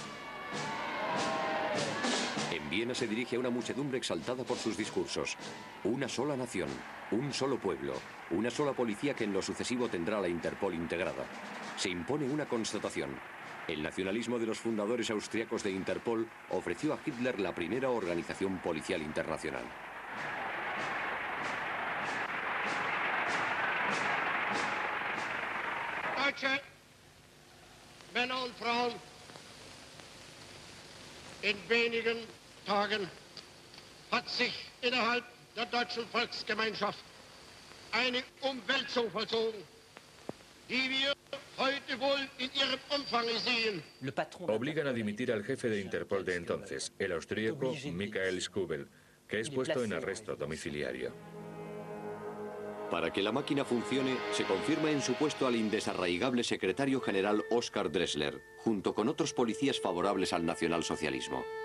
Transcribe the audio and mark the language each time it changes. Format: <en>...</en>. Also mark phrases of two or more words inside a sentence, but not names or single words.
<es>En Viena se dirige a una muchedumbre exaltada por sus discursos. Una sola nación, un solo pueblo, una sola policía que en lo sucesivo tendrá la Interpol integrada. Se impone una constatación. El nacionalismo de los fundadores austriacos de Interpol ofreció a Hitler la primera organización policial internacional.</es> <de>Deutsche Männer und Frauen, in wenigen Tagen hat sich innerhalb der deutschen Volksgemeinschaft eine Umwälzung vollzogen, die wir heute wohl in ihrem Umfang sehen.</de> <es>Obligan a dimitir al jefe de Interpol de entonces, el austríaco Michael Skubel, que es puesto en arresto domiciliario. Para que la máquina funcione, se confirma en su puesto al indesarraigable secretario general Oskar Dressler, junto con otros policías favorables al nacionalsocialismo.</es>